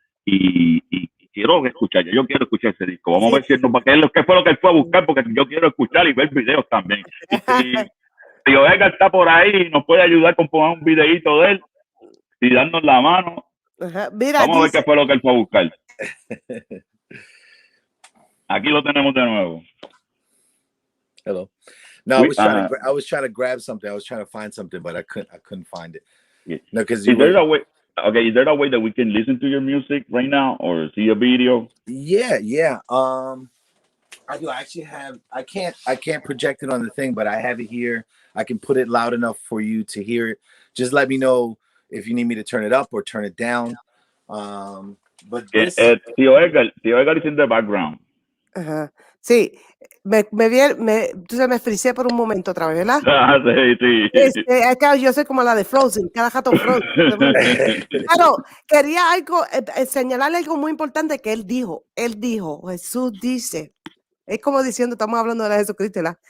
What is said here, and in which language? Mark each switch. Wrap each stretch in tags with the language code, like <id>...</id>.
<es>Y quiero escuchar, yo quiero escuchar ese disco. Vamos a ver si qué fue lo que él fue a buscar, porque yo quiero escuchar y ver videos también. Y si Oega está por ahí, nos puede ayudar con poner un videito de él y darnos la mano. Mira, vamos a ver qué fue lo que él fue a buscar. Aquí lo tenemos de nuevo.</es> <en>Hello. No, I was trying to grab something. I was trying to find something, but I couldn't find it. Yeah. No, because is there a way that we can listen to your music right now or see a video? Yeah. I do actually have. I can't project it on the thing, but I have it here. I can put it loud enough for you to hear it. Just let me know if you need me to turn it up or turn it down. But this... Tío Edgar is in the background.</en> <es>Sí, me frisé por un momento otra vez, ¿verdad? Sí. Yo soy como la de Frozen, cada jato Frozen. Pero quería señalarle algo muy importante que él dijo, Jesús dice, es como diciendo, estamos hablando de la Jesucristo, ¿verdad?</es>